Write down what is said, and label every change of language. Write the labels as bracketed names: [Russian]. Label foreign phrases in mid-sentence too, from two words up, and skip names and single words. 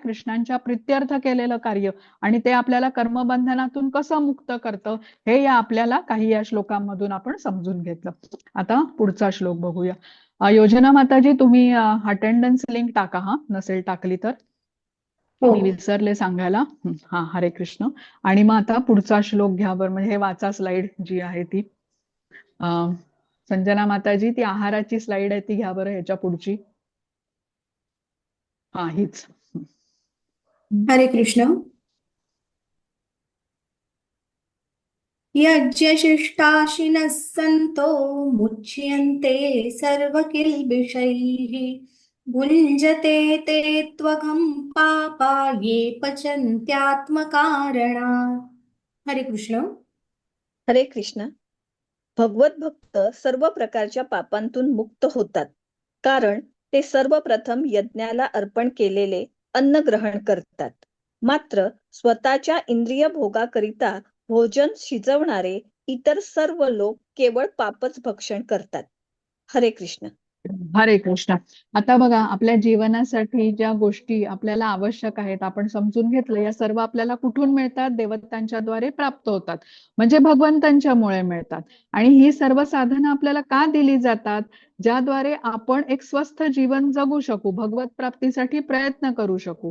[Marathi] कृष्णांच्या प्रित्यर्थ केलेलं कार्य आणि ते आपल्याला कर्मबंधनातून कसं मुक्त करतं हे या आपल्याला काही या श्लोकांमधून आपण समजून घेतलं. आता पुढचा श्लोक बघूया. योजना माताजी, तुम्ही [English] attendance link [Marathi] टाका, हा नसेल टाकली तर. मी विसरले सांगायला. हा, हरे कृष्ण. आणि मग आता पुढचा श्लोक घ्या बरं, म्हणजे हे वाचा स्लाइड जी आहे ती. संजना माताजी, ती आहाराची स्लाइड आहे ती घ्या बरं, ह्याच्या पुढची. हा, हीच. हरे कृष्ण. [Sanskrit] यज्ञशिष्टाशिनः सन्तो मुच्यन्ते सर्वकिल्बिषैः भुञ्जते ते त्वघं पापा ये पचन्त्यात्मकारणात्. [Marathi] हरे कृष्ण. हरे कृष्ण. भगवत भक्त सर्व प्रकारच्या पापांतून मुक्त होतात, कारण ते सर्वप्रथम यज्ञाला अर्पण केलेले अन्न ग्रहण करतात. मात्र स्वतःच्या इंद्रिय भोगाकरिता भोजन शिजवणारे इतर सर्व लोक केवळ पापच भक्षण करतात. हरे कृष्ण. हरे कृष्ण. आता बघा, आपल्या जीवनासाठी ज्या गोष्टी आपल्याला आवश्यक आहेत आपण समजून घेतलं, या सर्व आपल्याला कुठून मिळतात? देवतांच्या द्वारे प्राप्त होतात, म्हणजे भगवंतांच्यामुळे मिळतात. आणि ही सर्व साधनं आपल्याला का दिली जातात? ज्याद्वारे आपण एक स्वस्थ जीवन जगू शकू, भगवत प्राप्तीसाठी प्रयत्न करू शकू.